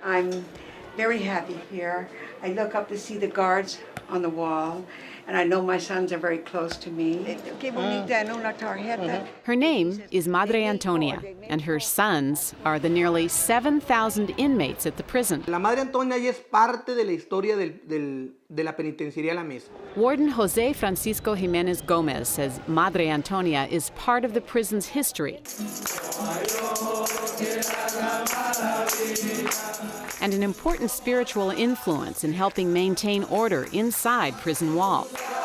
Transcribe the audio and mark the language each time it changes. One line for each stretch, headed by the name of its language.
English: I'm very happy here. I look up to see the guards on the wall, and I know my sons are very close to me. Her name is Madre Antonia, and her sons are the nearly 7,000 inmates at the prison.
Spanish: La Madre Antonia ya es parte de la historia de la penitenciaría La Mesa.
English: Warden Jose Francisco Jimenez Gomez says Madre Antonia is part of the prison's history and an important spiritual influence in helping maintain order inside prison walls.